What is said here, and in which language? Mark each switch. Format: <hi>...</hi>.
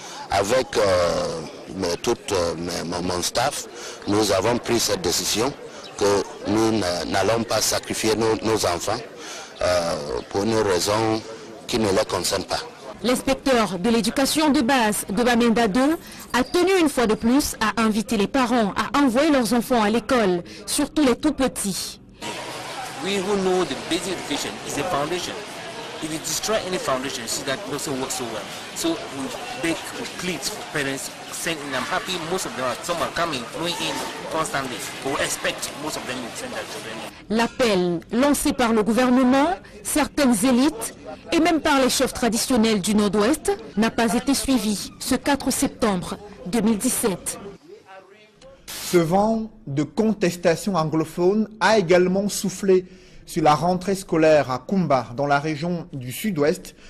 <fr>Avec tout mon staff, nous avons pris cette décision que nous n'allons pas sacrifier nos enfants pour une raison qui ne les concerne pas. L'inspecteur de l'éducation de base de Bamenda 2 a tenu une fois de plus à inviter les parents à envoyer leurs enfants à l'école, surtout les tout petits.</fr> <en>We who know the basic education is a foundation. If you destroy any foundation, you see that doesn't work so well. So we beg, we plead for parents, saying, and I'm happy most of them are, some are coming, going in constantly. But we expect most of them will send their children in.</en> <fr>L'appel lancé par le gouvernement, certaines élites et même par les chefs traditionnels du Nord-Ouest n'a pas été suivi ce 4 septembre 2017. Ce vent de contestation anglophone a également soufflé sur la rentrée scolaire à Kumba, dans la région du Sud-Ouest.</fr>